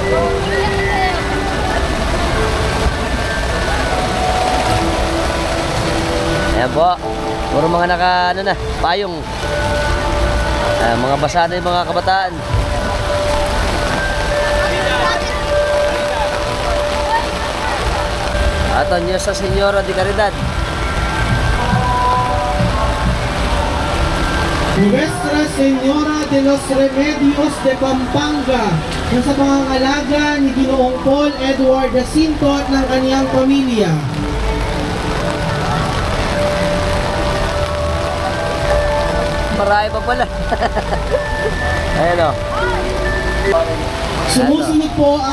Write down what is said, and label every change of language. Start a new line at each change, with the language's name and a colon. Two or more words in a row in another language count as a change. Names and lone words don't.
Filipino: Ayan po. Puro mga naka, payong. Mga basa na yung mga kabataan. At ang Nuestra Señora de Caridad. Nuestra Señora de los Remedios de Pampanga na sa pangangalaga ni Ginoong Paul Edward Jacinto at ng kaniyang pamilya. Marami pa pala. Ayan o. Sumusunod po ang